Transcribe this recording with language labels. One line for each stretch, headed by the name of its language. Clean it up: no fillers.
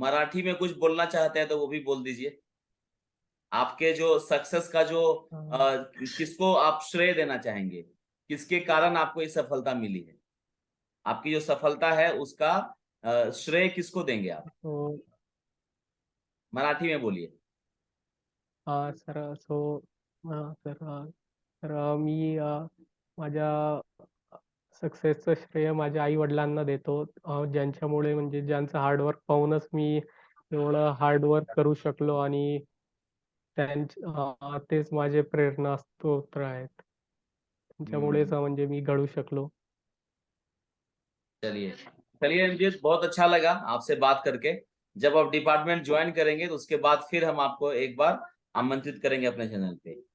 Hindi: मराठी में कुछ बोलना चाहते हैं तो वो भी बोल दीजिए। आपके जो सक्सेस का जो हाँ, किसको आप श्रेय देना चाहेंगे, किसके कारण आपको ये सफलता मिली है? आपकी जो सफलता है उसका श्रेय किसको देंगे आप? तो मराठी में बोलिए।
Marathi: हाँ सर, सो हाँ सर, हाँ सर, मी माझ्या सक्सेसचं श्रेय माझ्या आई वडिलांना देतो, ज्यांच्यामुळे म्हणजे ज्यांचं हार्डवर्क पाहूनच मी एवढं हार्डवर्क करू शकलो, आणि तेच माझे प्रेरणा स्त्रोत आहेत, त्यांच्यामुळेच हम्म। म्हणजे मी घडू शकलो।
Hindi: चलिए चलिए रंजीत, बहुत अच्छा लगा आपसे बात करके। जब आप डिपार्टमेंट ज्वाइन करेंगे तो उसके बाद फिर हम आपको एक बार आमंत्रित करेंगे अपने चैनल पे।